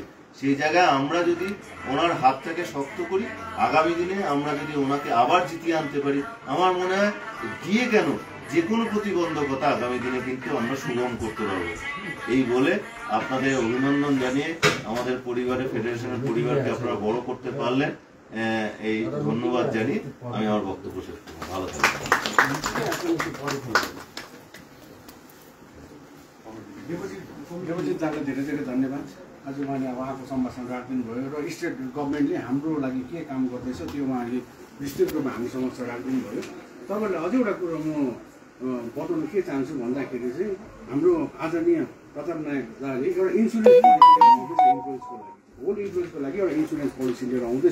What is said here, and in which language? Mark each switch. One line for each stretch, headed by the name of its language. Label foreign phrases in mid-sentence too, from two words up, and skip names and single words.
Bangla: সেই জায়গায় আমরা যদি ওনার হাতটাকে শক্ত করি, আগামী দিনে আমরা যদি ওনাকে আবার জিতিয়ে আনতে পারি, আমার মনে হয় দিয়ে কেন যে কোনো প্রতিবন্ধকতা আগামী দিনে কিন্তু আমরা সুগম করতে পারবো। এই বলে আপনাদের অভিনন্দন জানিয়ে, আমাদের পরিবারে, ফেডারেশনের পরিবারকে আপনারা বড় করতে পারলেন, এই ধন্যবাদ জানিয়ে আমি আমার বক্তব্য শেষ করব। ভালো থাকবেন।
Nepali: धेरै धेरै धन्यवाद। आज उहाँले उहाँको सम्भाषण राखिदिनु भयो र
English: state governmentले
Nepali: हाम्रो लागि के काम गर्दैछ त्यो उहाँले विस्तृत रूपमा हामी समक्ष राखिदिनु भयो। तपाईँलाई अझै एउटा कुरो म बताउन के चाहन्छु भन्दाखेरि चाहिँ हाम्रो आदरणीय प्रताप नायक दाले एउटा
English: insurance policy whole
Nepali: इन्सुरेन्सको लागि एउटा
English: insurance policy
Nepali: लिएर आउँदैछ।